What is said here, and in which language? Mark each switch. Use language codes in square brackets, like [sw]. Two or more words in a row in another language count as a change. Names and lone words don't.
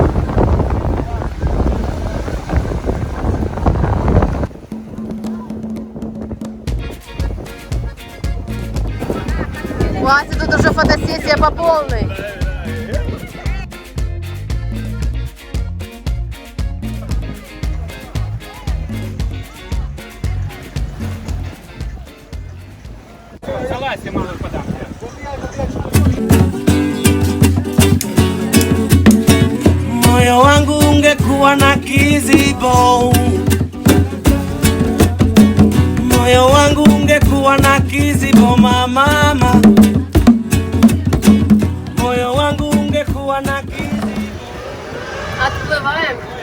[ru] У Аси тут уже фотосессия по полной. Залазьте, мало подам. [sw] Moyo wangu ungekuwa na kizibo, moyo wangu ungekuwa na kizibo mama, moyo wangu ungekuwa na kizibo. [ru] Отплываем.